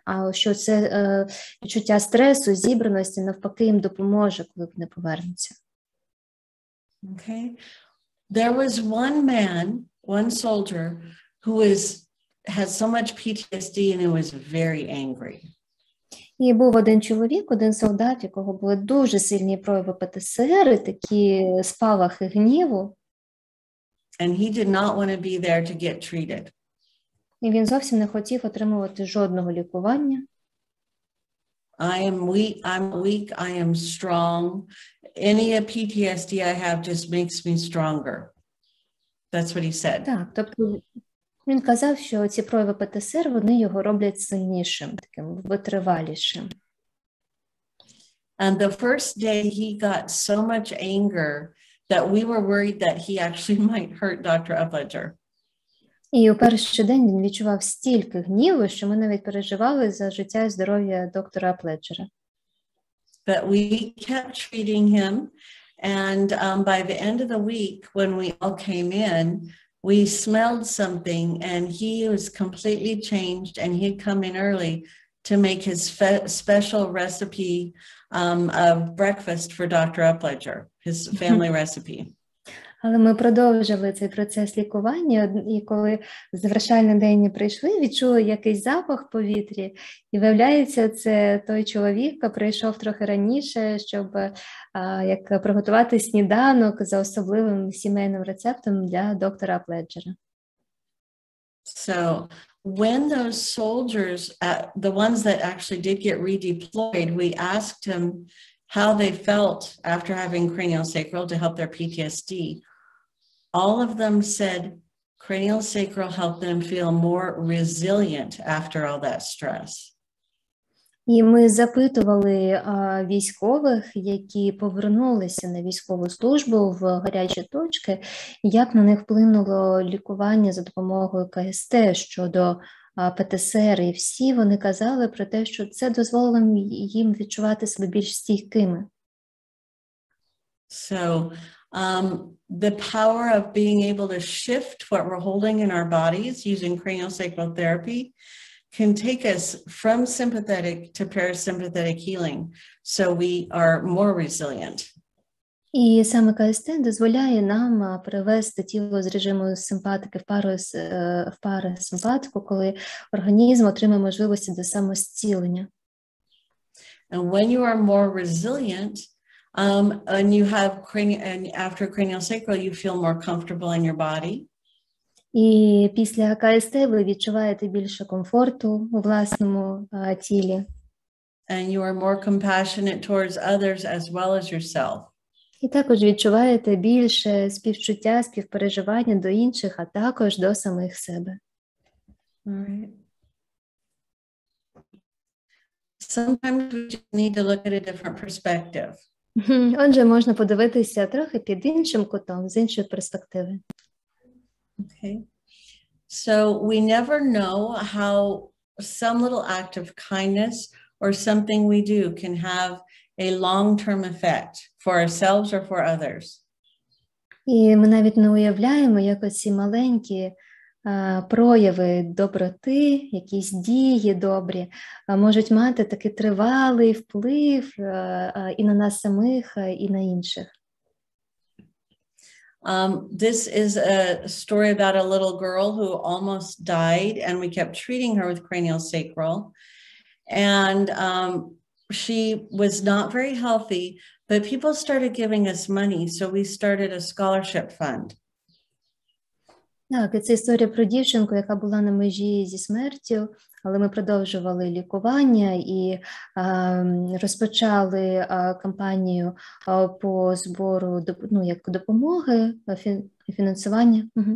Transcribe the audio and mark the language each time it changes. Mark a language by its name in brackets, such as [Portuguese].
[Ukrainian] А що це відчуття стресу, зібраності, навпаки, їм допоможе, коли вони повернуться. [English] Okay. There was one soldier who had so much PTSD and he was very angry. [Ukrainian] І був один чоловік, один солдат, якого були дуже сильні прояви ПТСР, і такі спалахи гніву. [English] And he did not want to be there to get treated. [Ukrainian] І він зовсім не хотів отримувати жодного лікування. [English] I'm weak, I am strong. Any PTSD I have just makes me stronger. That's what he said. [Ukrainian] Так, тобто він казав, що ці прояви ПТСР, вони його роблять сильнішим, таким витривалішим. [English] And the first day he got so much anger that we were worried that he actually might hurt Dr. Aplejera. [Ukrainian] І у перший день він відчував стільки гніву, що ми навіть переживали за життя і здоров'я доктора Апледжера. [English] But we kept treating him, and by the end of the week, when we all came in, we smelled something, and he was completely changed, and he'd come in early to make his special recipe of breakfast for Dr. Aplejera, his family recipe. [Ukrainian] Але ми продовжили цей процес лікування, і коли завершальний день прийшли, відчули якийсь запах в повітрі, і виявляється, це той чоловік, який прийшов трохи раніше, щоб як приготувати сніданок за особливим сімейним рецептом для доктора Апледжера. [English] So when those soldiers, the ones that actually did get redeployed, we asked them how they felt after having craniosacral to help their PTSD. All of them said craniosacral helped them feel more resilient after all that stress. [Ukrainian] І ми запитували військових, які повернулися на військову службу в гарячі точки, як на них вплинуло лікування за допомогою КСТ щодо ПТСР, і всі вони казали про те, що це дозволило їм відчувати себе більш стійкими. [English] So the power of being able to shift what we're holding in our bodies using craniosacral therapy can take us from sympathetic to parasympathetic healing, so we are more resilient. [Ukrainian] І саме КСТ дозволяє нам перевести тіло з режиму симпатики в парасимпатику, коли організм отримає можливості до самозцілення. [English] And when you are more resilient, and you have after craniosacral, you feel more comfortable in your body. [Ukrainian] І після КСТ ви відчуваєте більше комфорту у власному тілі. [English] And you are more compassionate towards others as well as yourself. [Ukrainian] І також відчуваєте більше співчуття, співпереживання до інших, а також до самих себе. [English] All right. Sometimes we just need to look at a different perspective. [Ukrainian] Отже, можна подивитися трохи під іншим кутом, з іншої перспективи. [English] Okay. So we never know how some little act of kindness or something we do can have a long-term effect for ourselves or for others. [Ukrainian] І ми навіть не уявляємо, як оці маленькі прояви доброти, якісь дії добрі, можуть мати такий тривалий вплив і на нас самих, і на інших. [English] This is a story about a little girl who almost died, and we kept treating her with craniosacral. And she was not very healthy, but people started giving us money, so we started a scholarship fund. [Ukrainian] Так, і це історія про дівчинку, яка була на межі зі смертю, але ми продовжували лікування і розпочали кампанію по збору як допомоги, фінансування.